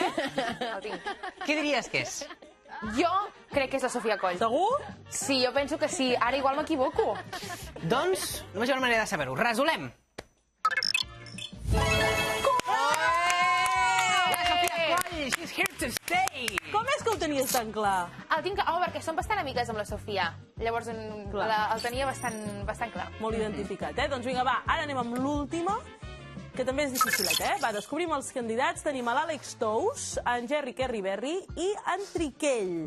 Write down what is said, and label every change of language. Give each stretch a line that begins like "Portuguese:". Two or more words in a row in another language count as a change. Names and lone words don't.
Catalan: El tinc. Què diries que és? Jo crec que és la Sofia Coll. Segur? Sí, jo penso que sí. Ara igual m'equivoco. Doncs, només hi ha una manera de saber-ho. Resolem. La Sofia Coll,
English: she's here to stay.
Catalan: Com és que ho tenies tan clar? El tinc... perquè som bastant amigues amb la Sofia. Llavors el tenia bastant clar. Molt identificat, Doncs vinga, va, ara anem amb l'última, que també és dificilet, Va, descobrim els candidats. Tenim a l'Àlex Tous, en Jerry Kerry Berry i en Triquell.